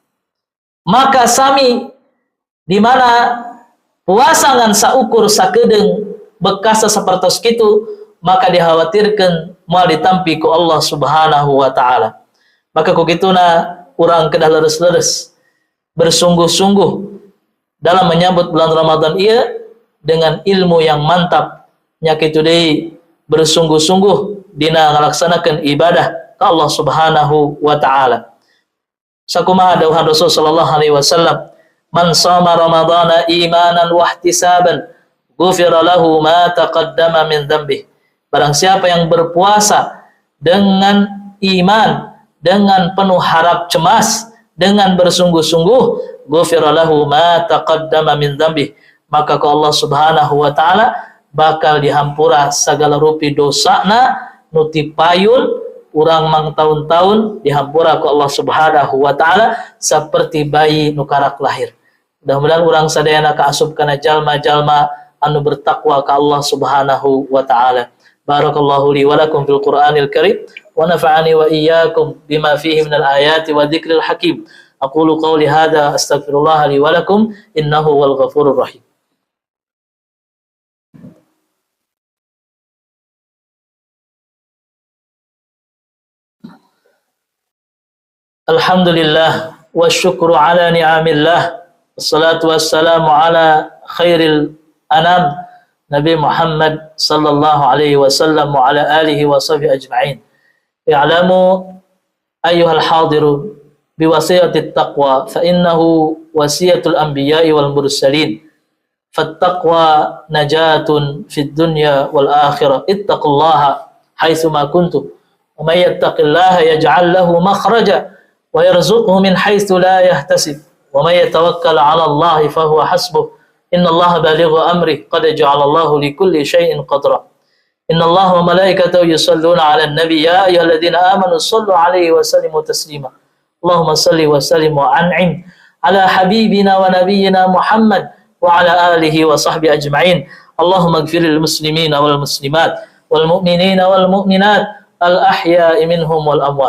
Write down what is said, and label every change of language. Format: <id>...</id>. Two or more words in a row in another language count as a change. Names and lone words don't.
<su>Maka sami di mana puasa ngan saukur sakedeung bekas sapertos kitu, maka dikhawatirkan moal ditampi ku Allah</su> <ar>سبحانه وتعالى.</ar> <su>Maka ku kituna urang kedah leres-leres</su> <id>bersungguh-sungguh dalam menyambut bulan Ramadan</id> <su>ieu</su> <id>dengan ilmu yang mantap</id> <su>nya kitu deui bersungguh-sungguh dina ngalaksanakeun ibadah ka Allah</su> <ar>سبحانه وتعالى.</ar> <su>Sakumaha dawuhan Rasul</su> <ar>صلى الله عليه وسلم, "من صام رمضان إيمانا واحتسابا غفر له ما تقدم من ذنبه."</ar> <id>Barang siapa yang berpuasa dengan iman, dengan penuh harap cemas, dengan bersungguh-sungguh,</id> <ar>غفر له ما تقدم من ذنبه,</ar> <su>maka ku Allah</su> <ar>سبحانه وتعالى</ar> <su>bakal dihampura sagala rupi dosana nu ti payun urang mang tahun-tahun dihampura ku Allah</su> <ar>سبحانه وتعالى</ar> <su>saperti bayi nu karak lahir. Mudah-mudahan urang sadayana kaasup kana jalma-jalma anu bertakwa ka Allah</su> <ar>سبحانه وتعالى. بارك الله لي ولكم في القرآن الكريم ونفعني وإياكم بما فيه من الآيات والذكر الحكيم. أقول قولي هذا أستغفر الله لي ولكم إنه والغفور الرحيم. الحمد لله والشكر على نعم الله. والصلاة والسلام على خير الأنام نبي محمد صلى الله عليه وسلم وعلى آله وصحبه أجمعين. اعلموا أيها الحاضرون بوصية التقوى فإنه وصية الأنبياء والمرسلين. فالتقوى نجاة في الدنيا والآخرة. اتقوا الله حيثما كنتم ومن يتق الله يجعل له مخرجا ويرزقه من حيث لا يحتسب. ومن يتوكل على الله فهو حسبه إن الله بالغ أمره قد جعل الله لكل شيء قدرا. إن الله وملائكته يصلون على النبي يا أيها الذين آمنوا صلوا عليه وسلموا تسليما. اللهم صل وسلم وأنعم على حبيبنا ونبينا محمد وعلى آله وصحبه أجمعين. اللهم اغفر للمسلمين والمسلمات والمؤمنين والمؤمنات الأحياء منهم والأموات.</ar>